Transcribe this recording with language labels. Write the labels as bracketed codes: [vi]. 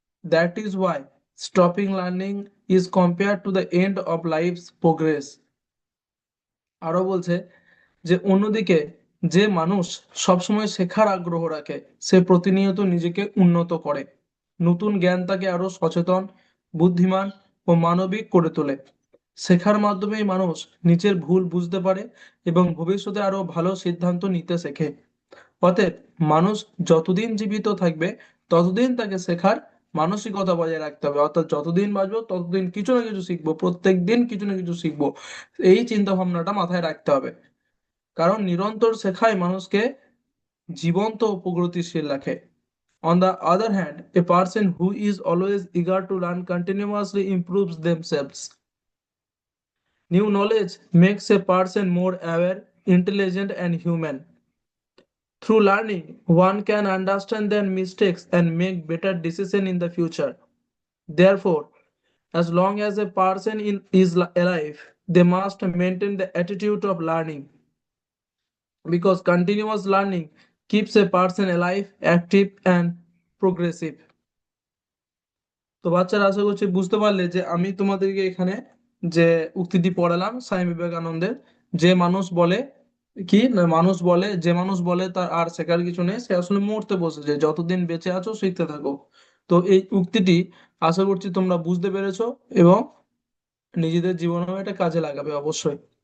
[en] That is why stopping learning is compared to the end of life's progress. [bn] আরো বলছে যে অন্যদিকে যে মানুষ সবসময় শেখার আগ্রহ রাখে, সে প্রতিনিয়ত নিজেকে উন্নত করে। নতুন জ্ঞান তাকে আরো সচেতন, বুদ্ধিমান ও মানবিক করে তোলে। শেখার মাধ্যমেই মানুষ নিজের ভুল বুঝতে পারে এবং ভবিষ্যতে আরো ভালো সিদ্ধান্ত নিতে শেখে। অতএব মানুষ যতদিন জীবিত থাকবে ততদিন তাকে শেখার মানসিকতা বজায় রাখতে হবে। অর্থাৎ যতদিন বাঁচবো ততদিন কিছু না কিছু শিখবো, প্রত্যেক দিন কিছু না কিছু শিখবো। এই চিন্তা ভাবনাটা মাথায় রাখতে হবে, কারণ নিরন্তর শেখাই মানুষকে জীবন্ত ও প্রগতিশীল রাখে। [en] On the other hand, a person who is always eager to learn continuously improves themselves. New knowledge makes a person more aware, intelligent, and human. Through learning, one can understand their mistakes and make better decisions in the future. Therefore, as long as a person is alive, they must maintain the attitude of learning, because continuous learning keeps a person alive, active, and progressive. [bn] তো বাচ্চারা, আশা করছি বুঝতে পারলে যে আমি তোমাদেরকে এখানে যে উক্তিটি পড়ালাম স্বামী বিবেকানন্দের। যে মানুষ বলে কি না, মানুষ বলে, যে মানুষ বলে তার আর শেখার কিছু নেই, সে আসলে মরতে বসেছে। যতদিন বেঁচে আছো শিখতে থাকো। তো এই উক্তিটি আশা করছি তোমরা বুঝতে পেরেছো এবং নিজেদের জীবনেও এটা কাজে লাগাবে অবশ্যই।